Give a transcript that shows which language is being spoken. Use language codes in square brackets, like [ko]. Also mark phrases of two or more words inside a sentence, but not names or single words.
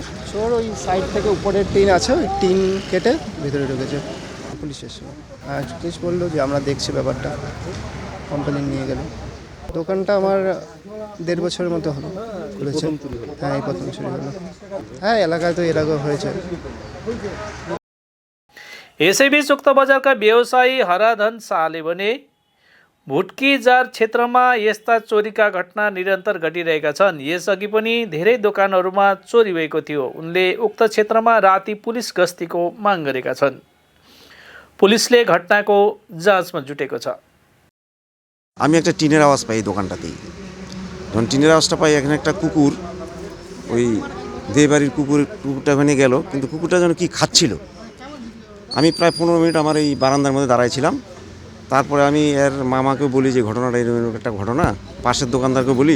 [bn] চোর ওই সাইড থেকে উপরের টিন আছে, ওই টিন কেটে ভিতরে ঢুকেছে। পুলিশ এসে পুলিশ বললো যে আমরা দেখছি ব্যাপারটা, কোম্পানি নিয়ে গেল। দোকানটা আমার 1.5 বছরের মতো হলো খুলেছে। হ্যাঁ, এই প্রথম চুরি হলো। হ্যাঁ, এলাকায় তো এর আগেও হয়েছে। [ne] यसैबीच उक्त बजारका व्यवसायी हराधन शाहले भने भुटकी जार क्षेत्रमा यस्ता चोरीका घटना निरन्तर घटिरहेका छन्। यसअघि पनि धेरै दोकानहरूमा चोरी भएको थियो। उनले उक्त क्षेत्रमा राति पुलिस गस्तीको माग गरेका छन्। पुलिसले घटनाको जाँचमा जुटेको छ। [bn] আমি একটা টিনের আওয়াজ পাই দোকানটাতেই। যখন টিনের আওয়াজটা পাই, এখানে একটা কুকুর, ওই দেবাড়ির কুকুরটা ওখানে গেল, কিন্তু কুকুরটা যেন কি খাচ্ছিল। আমি প্রায় 15 মিনিট আমার এই বারান্দার মধ্যে দাঁড়াইছিলাম। তারপরে আমি এর মামাকে বলি যে ঘটনাটা এরকম একটা ঘটনা, পাশের দোকানদারকে বলি।